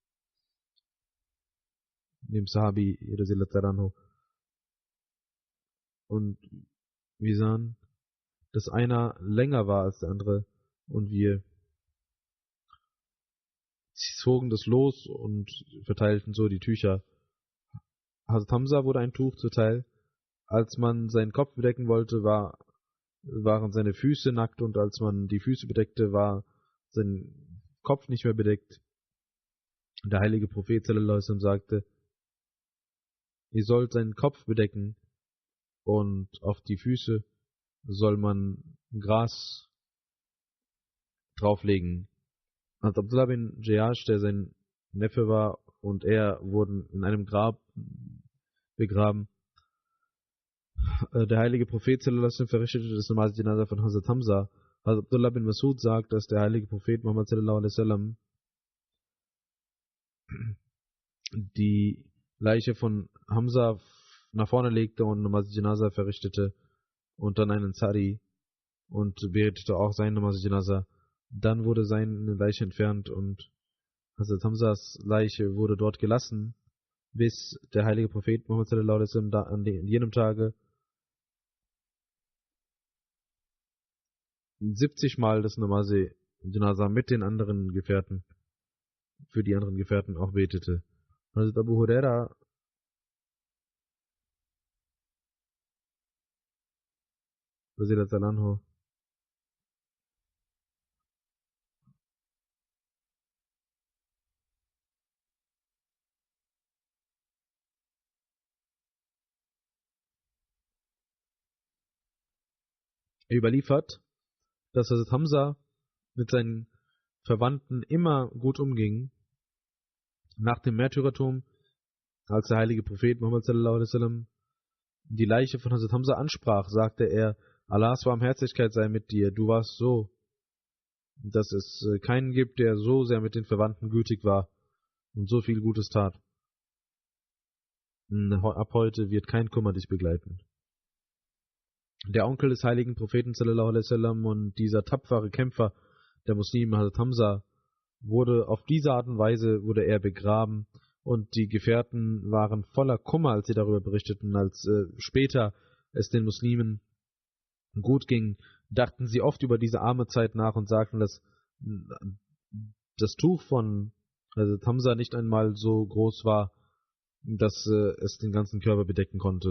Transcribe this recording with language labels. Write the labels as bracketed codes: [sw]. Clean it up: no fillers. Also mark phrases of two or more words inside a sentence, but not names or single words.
[de] Dem Sahabi, und wir sahen, dass einer länger war als der andere und wir zogen das los und verteilten so die Tücher. Hazrat Hamza wurde ein Tuch zuteil. Als man seinen Kopf bedecken wollte, waren seine Füße nackt, und als man die Füße bedeckte, war sein Kopf nicht mehr bedeckt. Der heilige Prophet [ar] صلى الله عليه وسلم [de] sagte, ihr sollt seinen Kopf bedecken und auf die Füße soll man Gras drauflegen. Und Abdullah bin Jayash, der sein Neffe war, und er wurden in einem Grab begraben. Der heilige Prophet [ar] صلى الله عليه وسلم [de] verrichtete das [ur] نماز جنازہ [de] von Hazrat Hamza. Hazrat Abdullah bin Masud sagt, dass der heilige Prophet Muhammad [ar] صلى الله عليه وسلم [de] die Leiche von Hamza nach vorne legte und [ur] نماز جنازہ [de] verrichtete und dann einen Ansari und betete auch sein [ur] نماز جنازہ. [de] Dann wurde seine Leiche entfernt und Hazrat Hamzas Leiche wurde dort gelassen, bis der heilige Prophet Muhammad [ar] صلى الله عليه وسلم [de] an jenem Tage 70 Mal das [ur] نماز جنازہ [de] mit den anderen Gefährten, für die anderen Gefährten auch betete. Hazrat Abu Huraira [ar] رضي الله عنه [de] überliefert, dass Hazrat Hamza mit seinen Verwandten immer gut umging. Nach dem Märtyrertum, als der heilige Prophet Muhammad [ar] صلى الله عليه وسلم [de] die Leiche von Hazrat Hamza ansprach, sagte er, Allahs Barmherzigkeit sei mit dir, du warst so, dass es keinen gibt, der so sehr mit den Verwandten gütig war und so viel Gutes tat. Ab heute wird kein Kummer dich begleiten. Der Onkel des heiligen Propheten [ar] صلى الله عليه وسلم [de] und dieser tapfere Kämpfer der Muslime, Hazrat Hamza, wurde auf diese Art und Weise wurde er begraben, und die Gefährten waren voller Kummer, als sie darüber berichteten. Als später es den Muslimen gut ging, dachten sie oft über diese arme Zeit nach und sagten, dass das Tuch von Hazrat Hamza nicht einmal so groß war, dass es den ganzen Körper bedecken konnte.